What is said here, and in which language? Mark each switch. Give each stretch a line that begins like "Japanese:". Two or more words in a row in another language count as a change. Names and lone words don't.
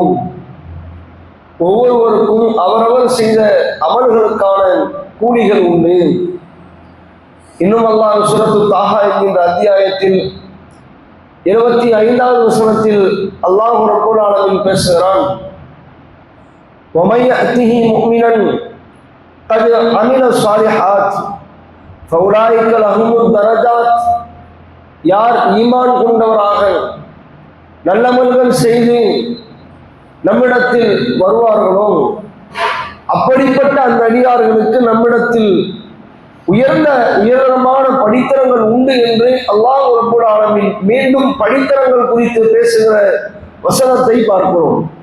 Tamil: ஒவ்வொருவருக்கும் அவரவர் செய்த அமல்களுக்கான கூலிகள் உண்டு. இன்னும் அல்லாஹ் சூரத்து தாஹா என்கின்ற அத்தியாயத்தில் 75வது வசனத்தில்
Arabic: الله رب العالمين
Tamil: பேசுகிறான்:
Arabic: وَمَن يَأْتِهِ مُؤْمِنًا قَدْ عَمِلَ الصَّالِحَاتِ فَأُولَٰئِكَ لَهُمُ الدَّرَجَاتُ.
Tamil: யார் ஈமான் கொண்டவராக நல்லமல்கள் செய்து நம்மிடத்தில் வருவார்களோ அப்படிப்பட்ட அந்த அடியார்களுக்கு நம்மிடத்தில் உயர்தரமான படித்தரங்கள் உண்டு என்று
Arabic: الله رب العالمين
Tamil: மீண்டும் படித்தரங்கள் குறித்து பேசுகிற வசனத்தை பார்க்கிறோம்.